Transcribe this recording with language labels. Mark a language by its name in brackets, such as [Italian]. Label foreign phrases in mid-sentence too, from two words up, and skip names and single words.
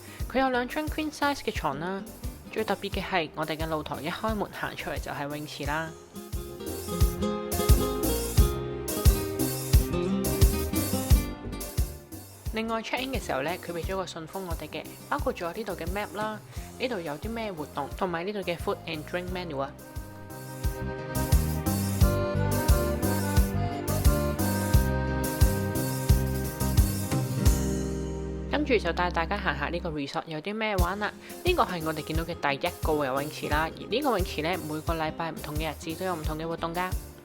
[Cantonese] 佢有2張 [English] Queen Size [Cantonese] 嘅床啦，最特別嘅係我哋嘅露台一開門行出嚟就係泳池啦。另外 [English] check in [Cantonese] 嘅時候呢，佢俾咗個信封我哋嘅，包括咗呢度嘅 map 啦，呢度有啲咩活動，同埋呢度嘅 [English] food and drink menu [Cantonese] 啊。跟住就帶大家行下呢個 resort 有啲咩玩啦。呢個係我哋見到嘅第一個游泳池啦，而呢個泳池呢，每個禮拜唔同嘅日子都有唔同嘅活動噶。